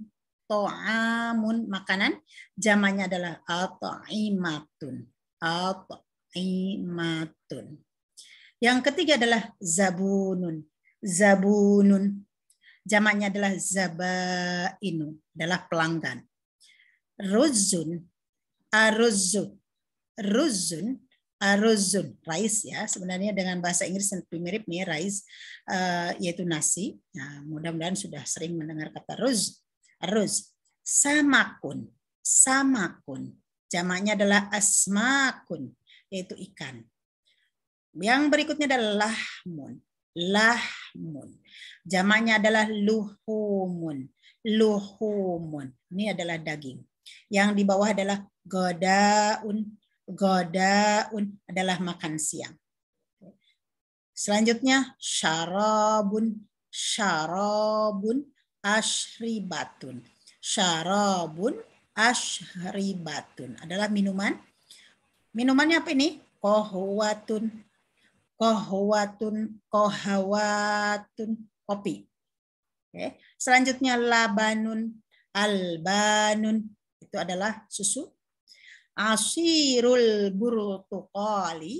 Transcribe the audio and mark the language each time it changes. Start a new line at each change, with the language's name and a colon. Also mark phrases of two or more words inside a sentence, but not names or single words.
Indonesian: To'amun makanan, jamaknya adalah at'imatun.
Arabic: At'imatun.
Indonesian: Yang ketiga adalah zabunun.
Arabic: Zabunun.
Indonesian: Jamaknya adalah zabainu, adalah pelanggan.
Arabic: Ruzun. Aruzun. Ruzun aruzun,
Indonesian: rice ya. Sebenarnya dengan bahasa Inggris yang mirip nih, rice yaitu nasi. Nah, mudah-mudahan sudah sering mendengar kata ruz.
Arabic: Aruz. Samakun, samakun.
Indonesian: Jamaknya adalah asmakun, yaitu ikan. Yang berikutnya adalah lahmun.
Arabic: Lahmun.
Indonesian: Jamaknya adalah luhumun. Luhumun. Ini adalah daging. Yang di bawah adalah godaun. Godaun adalah makan siang. Selanjutnya syarabun.
Arabic: Syarabun ashribatun. Syarabun ashribatun
Indonesian: adalah minuman. Minumannya apa ini? Kohwatun.
Arabic: Kohwatun. Kohawatun. Kopi.
Indonesian: Oke. Selanjutnya
Arabic: labanun. Albanun.
Indonesian: Itu adalah susu.
Arabic: Asirul burtukali.